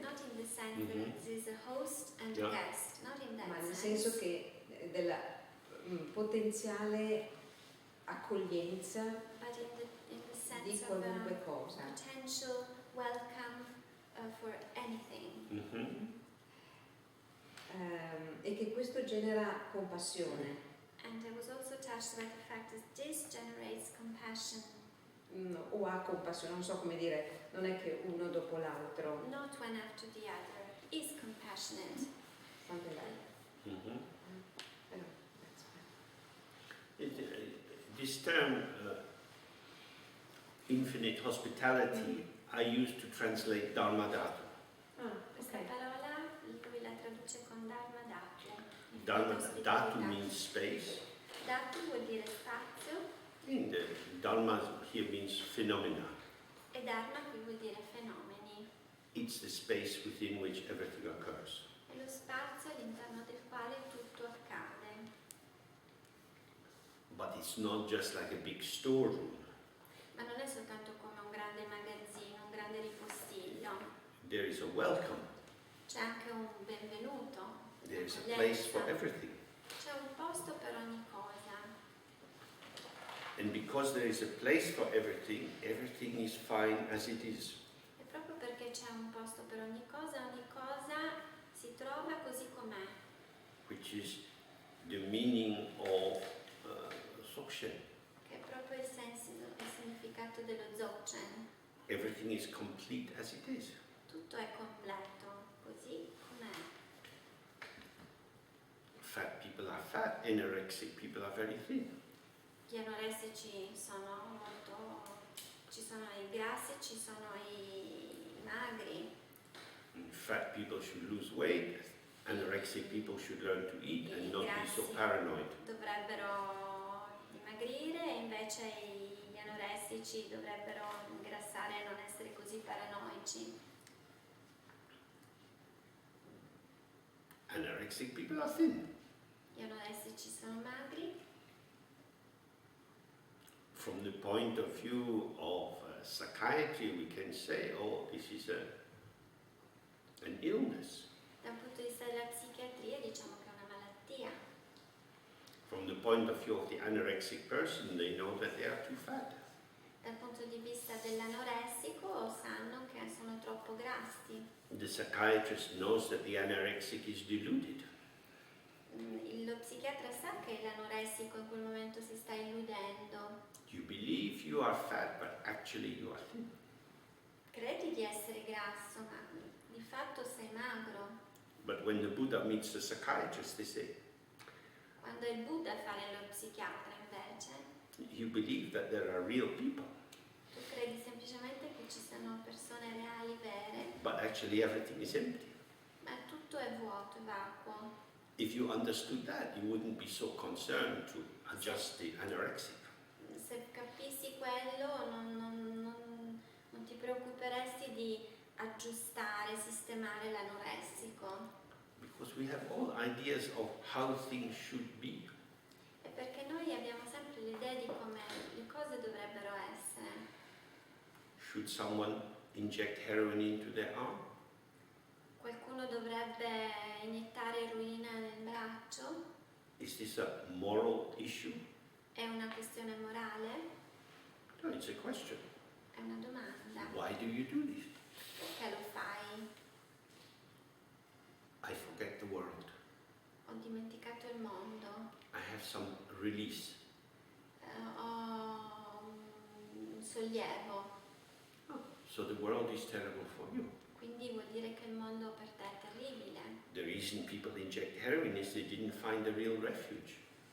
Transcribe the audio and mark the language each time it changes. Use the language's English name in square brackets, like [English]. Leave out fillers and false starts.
[English] Not in the sense that there is a host and a Yeah. guest, not in that [Italian] ma nel [English] sense. [Italian] senso che della potenziale accoglienza [English] But in the [Italian] di [English] sense of [Italian] qualunque cosa. [English] potential welcome for anything. Mm-hmm. [Italian] E che questo genera compassione, [English] And I was also touched by the fact that this generates compassion. [Italian] o ha compassione, non so come dire, non è che uno dopo l'altro, [English] Not one after the other, is compassionate. something like that. Mm-hmm. Però, that's fine. This term, infinite hospitality, I use to translate Dharma Dhatu. [Italian] Questa Ok. parola lui la traduce con Dharma Dhatu. Dharma Ospitalità. [English] Dhatu means space. [Italian] Dhatu vuol dire spazio [English] And Dharma here means phenomena. [Italian] e Dharma qui vuol dire fenomeni. [English] It's the space within which everything occurs. [Italian] È lo spazio all'interno del quale tutto accade. [English] But it's not just like a big storeroom. [Italian] Ma non è soltanto come un grande magazzino, un grande ripostiglio. [English] There is a welcome. [Italian] C'è anche un benvenuto, [English] There is a place for [Italian] un'accoglienza. [English] everything. [Italian] C'è un posto per ogni cosa. [English] And because there is a place for everything, everything is fine as it is. [Italian] E proprio perché c'è un posto per ogni cosa si trova così com'è. [English] Which is the meaning of Sokshen. [Italian] Che è proprio il significato dello Dzogchen. [English] Everything is complete as it is. [Italian] Tutto è completo, così com'è. [English] Fat people are fat, anorexic people are very thin. [Italian] Gli anoressici sono molto... ci sono i grassi, ci sono i magri. [English] And fat people should lose weight, anorexic people should learn to eat and not be so [Italian] Grassi [English] paranoid. [Italian] dovrebbero dimagrire e invece gli anoressici dovrebbero ingrassare e non essere così paranoici. [English] Anorexic people are thin. [Italian] Gli anoressici sono magri. [English] From the point of view of psychiatry, we can say, oh, this is an illness. [Italian] Dal punto di vista della psichiatria diciamo che è una malattia. [English] From the point of view of the anorexic person, they know that they are too fat. [Italian] Dal punto di vista dell'anoressico sanno che sono troppo grassi. [English] The psychiatrist knows that the anorexic is deluded. [Italian] Lo psichiatra sa che l'anoressico in quel momento si sta illudendo. [English] You believe you are fat, but actually you are thin. [Italian] Credi di essere grasso, ma di fatto sei magro. [English] But when the Buddha meets the psychiatrist, they say, [Italian] Quando il Buddha fa lo psichiatra invece, [English] you believe that there are real people. [Italian] tu credi credi semplicemente che ci siano persone reali, vere, [English] but actually everything is empty. [Italian] ma tutto è vuoto, è vacuo. [English] If you understood that, you wouldn't be so concerned to adjust the anorexic. [Italian] Se capissi quello non ti preoccuperesti di aggiustare, sistemare l'anoressico. [English] Because we have all ideas of how things should be. [Italian] È perché noi abbiamo sempre l'idea di come le cose dovrebbero essere. [English] Should someone inject heroin into their arm? [Italian] Qualcuno dovrebbe iniettare eroina nel braccio? [English] Is this a moral issue? [Italian] È una questione morale? [English] No, it's a question. [Italian] È una domanda. [English] Why do you do this? [Italian] Perché lo fai? [English] I forget the world. [Italian] Ho dimenticato il mondo. [English] I have some release. [Italian] Ho un sollievo. [English] So the world is terrible for you. [Italian] Quindi vuol dire che il mondo per te è terribile. [English] The reason people inject heroin is they didn't find a real refuge.